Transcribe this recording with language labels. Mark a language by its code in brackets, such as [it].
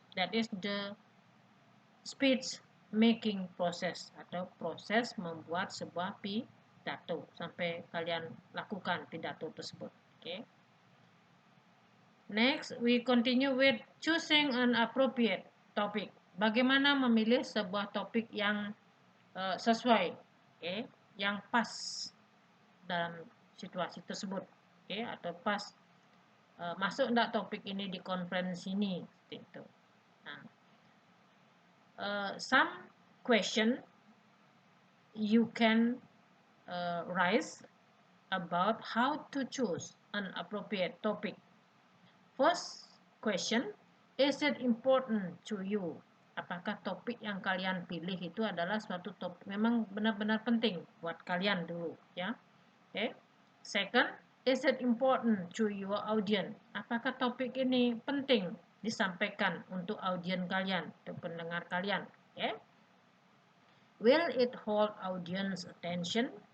[en] That is the speech making process [id] atau proses membuat sebuah pidato sampai kalian lakukan pidato tersebut. [en] Okay. Next, we continue with choosing an appropriate topic. [id] Bagaimana memilih sebuah topik yang sesuai, okay, yang pas dalam situasi tersebut, okay, atau pas masuk enggak topik ini di conference ini, seperti itu. [en] Nah, some question you can raise about how to choose an appropriate topic. First question, is it important to you? [id] Apakah topik yang kalian pilih itu adalah suatu topik memang benar-benar penting buat kalian dulu, ya. [en] Okay. Second, is it important to your audience? [id] Apakah topik ini penting disampaikan untuk audiens kalian, untuk pendengar kalian? Okay. [en] Will it hold audience attention?